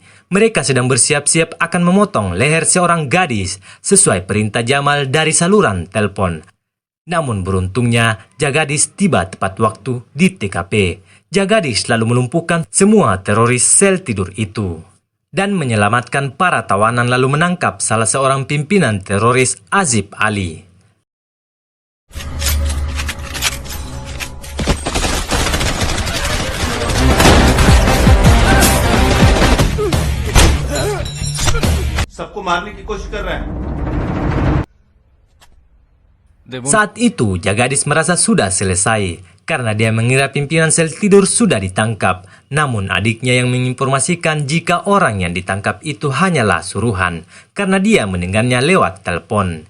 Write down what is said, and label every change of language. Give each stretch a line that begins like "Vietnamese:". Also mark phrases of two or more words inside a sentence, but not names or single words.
Indonesian: Mereka sedang bersiap-siap akan memotong leher seorang gadis sesuai perintah Jamal dari saluran telepon. Namun beruntungnya, Jagadish tiba tepat waktu di TKP. Jagadish lalu melumpuhkan semua teroris sel tidur itu. Dan menyelamatkan para tawanan lalu menangkap salah seorang pimpinan teroris Azib Ali.
Hindi: सबको मारने की कोशिश कर रहा है.
Indonesian: Saat itu, Jagadish merasa sudah selesai karena dia mengira pimpinan sel tidur sudah ditangkap. Namun adiknya yang menginformasikan jika orang yang ditangkap itu hanyalah suruhan karena dia mendengarnya lewat telepon.